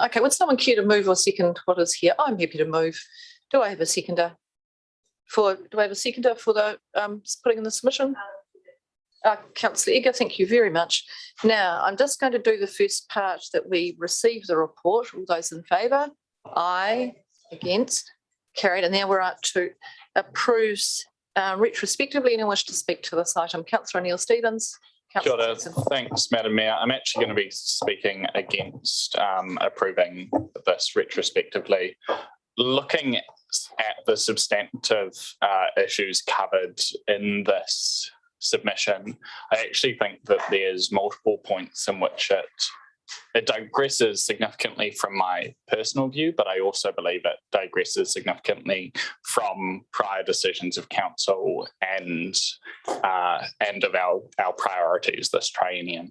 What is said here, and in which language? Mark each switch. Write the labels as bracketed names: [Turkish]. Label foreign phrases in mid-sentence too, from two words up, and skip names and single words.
[English] Okay, would someone care to move or second what is here? I'm happy to move. Do I have a seconder? Do I have a seconder for the putting in the submission? Councillor Egger, thank you very much. Now, I'm just going to do the first part that we receive the report. All those in favour? Aye. Against? Carried. And now we're up to approves retrospectively. Anyone wish to speak to this item? Councillor Neil Stevens. [Māori] Kia ora. [English] Thanks, Madam Mayor. I'm actually going to be speaking against approving this retrospectively. Looking at the substantive issues covered in this submission, I actually think that there's multiple points in which it digresses significantly from my personal view, but I also believe it digresses significantly from prior decisions of council and of our priorities this triennium.